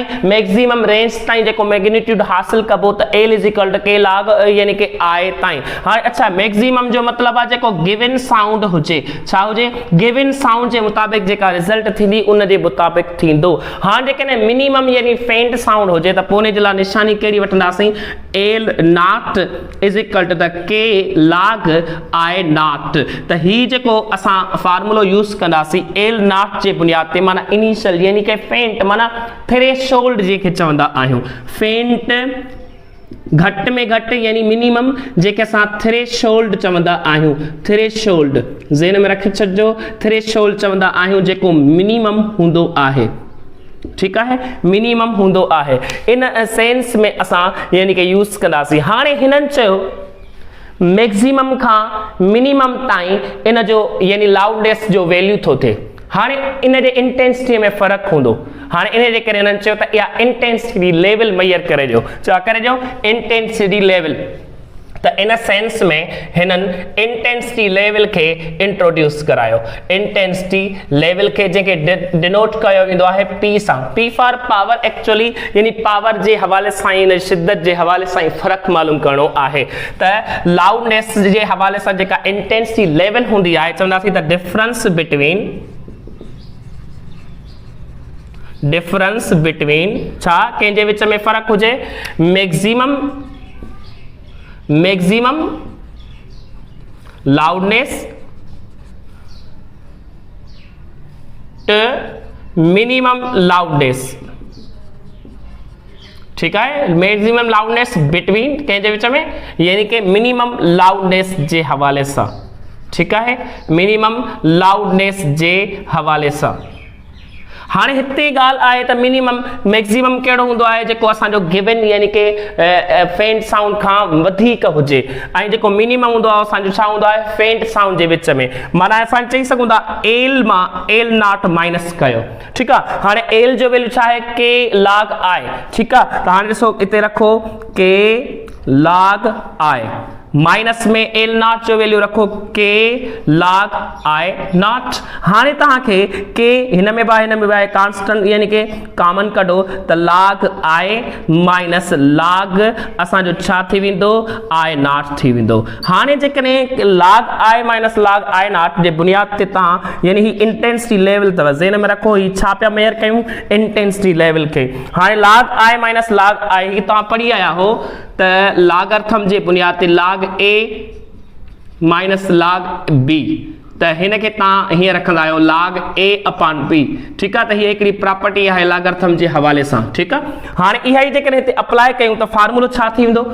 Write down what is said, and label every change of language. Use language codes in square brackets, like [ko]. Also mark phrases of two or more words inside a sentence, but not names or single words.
[en] maximum range [sd] ताईं जेको मैग्नीट्यूड हासिल कबो त L [en] equal to k log [sd] यानी कि I ताईं। हाणे अच्छा, मैक्सिमम जो मतलब आहे जेको [en] given sound [sd] हुजे, छा हुजे? [en] given sound [sd] जे मुताबिक जेका रिजल्ट थींदी उन जे मुताबिक थींदो। हाणे जेकॾहिं मिनिमम यानी [en] faint sound [sd] हुजे त पोइ उन जे लाइ निशानी कहिड़ी वठंदासीं? [en] L not is equal to the k log I not. [sd] त ही जेको असां फार्मूलो यूज़ कंदासीं [en] L not [sd] जे बुनियाद ते, माना इनिशियल यानी कि फेंट माना थ्रेशोल्ड जेके चवंदा आहियूं। फेंट घट में घटि यानी मिनिमम जेके असां थ्रेशोल्ड चवंदा आहियूं। थ्रेशोल्ड ज़हन में रखी छॾिजो, थ्रेशोल्ड चवंदा आहियूं जेको मिनिमम हूंदो आहे। ठीकु आहे, मिनिमम हूंदो आहे। [en] in sense [sd] में असां यानी कि यूज़ कंदासीं। हाणे हिननि चयो मैक्सिमम खां मिनिमम ताईं इन जो यानी लाउडनेस जो वैल्यू थो थिए। हाणे इन जे इंटेंसिटी में फ़र्क़ु हूंदो। हाणे इन जे करे हिननि चयो त इहा [en] intensity level [sd] मेजर करे ॾियो। छा करे ॾियो? [en] intensity level. [sd] त [en] in sense [sd] में हिननि [en] intensity level [sd] खे इंट्रोड्यूस करायो। [en] intensity level [sd] खे जंहिंखे डिनोट कयो वेंदो आहे P सां। [en] P for power actually [sd] यानी पावर जे हवाले सां इन शिद्दत जे हवाले सां फ़र्क़ु मालूम करणो आहे। त लाउडनेस जे हवाले सां जेका [en] intensity level [sd] हूंदी आहे चवंदासीं त [en] difference between [sd] छा कंहिंजे विच में फ़र्क़ु हुजे? [en] maximum loudness to minimum loudness. [sd] ठीकु आहे, [en] maximum loudness between [sd] कंहिंजे विच में यानी कि [en] minimum loudness [sd] जे हवाले सां। ठीकु आहे, [en] minimum loudness [sd] जे हवाले सां। हाणे हिते ॻाल्हि आहे त [en] minimum maximum [sd] कहिड़ो हूंदो आहे? जेको असांजो गिवन यानी कि [en] faint sound [sd] खां वधीक हुजे, ऐं जेको मिनिमम हूंदो आहे असांजो छा हूंदो आहे? [en] faint sound [sd] जे विच में। माना असां चई सघूं था L मां [en] L not minus [sd] कयो। ठीकु आहे, हाणे L जो वैल्यू छा आहे? [en] k log I. [sd] ठीकु आहे, त हाणे ॾिसो हिते रखो [en] k log I minus [sd] में [en] L not [sd] जो वैल्यू रखो [en] k log I not. [sd] हाणे तव्हांखे के हिन में बि कांस्टेंट यानी कि कॉमन कढो त [en] log I minus log [sd] असांजो छा थी वेंदो? [en] I not [sd] थी वेंदो। हाणे जेकॾहिं [en] log I minus log I not [sd] जे बुनियाद ते तव्हां यानी ही [en] intensity level [sd] अथव, ज़हन में रखो ही छा पिया मेयर कयूं? [en] intensity level [sd] खे। हाणे [en] log I minus log I [sd] ही तव्हां पढ़ी आया हो त लॉगरिथम जे बुनियाद ते [en] log A minus log B, [sd] त हिन खे तव्हां हीअं रखंदा आहियो [en] log A upon B. [sd] ठीकु आहे, त हीअ हिकिड़ी प्रॉपर्टी आहे लॉगरिथम जे हवाले सां। ठीकु आहे, हाणे इहा ई जेकॾहिं हिते अप्लाई कयूं त फार्मूलो छा थी वेंदो?